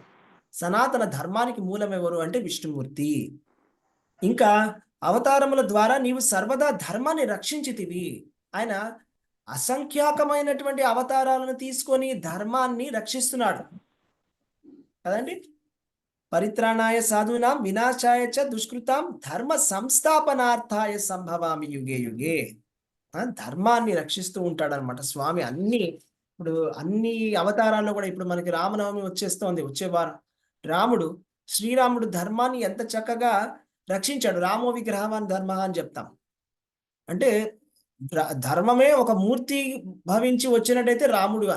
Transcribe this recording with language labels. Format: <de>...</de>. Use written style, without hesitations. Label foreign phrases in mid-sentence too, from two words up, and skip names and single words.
<te>సనాతన ధర్మానికి మూలం ఎవరు అంటే విష్ణుమూర్తి. ఇంకా అవతారముల ద్వారా నీవు సర్వదా ధర్మాన్ని రక్షించితివి. ఆయన అసంఖ్యాకమైనటువంటి అవతారాలను తీసుకొని ధర్మాన్ని రక్షిస్తున్నాడు కదండి.</te> <sa>परित्राणाय साधूनां विनाशाय च दुष्कृतां धर्म संस्थापनार्थाय संभवामि युगे युगे.</sa> <te>ధర్మాన్ని రక్షిస్తూ ఉంటాడనమాట స్వామి. ఇప్పుడు అన్ని అవతారాల్లో కూడా ఇప్పుడు మనకి రామనవమి వచ్చేస్తోంది, వచ్చే వారం. శ్రీరాముడు ధర్మాన్ని ఎంత చక్కగా రక్షించాడు.</te> <sa>रामो विग्रहवान् धर्म</sa> <te>అని చెప్తాం. అంటే ధర్మమే ఒక మూర్తి భవించి వచ్చినట్టయితే రాముడు అని.</te>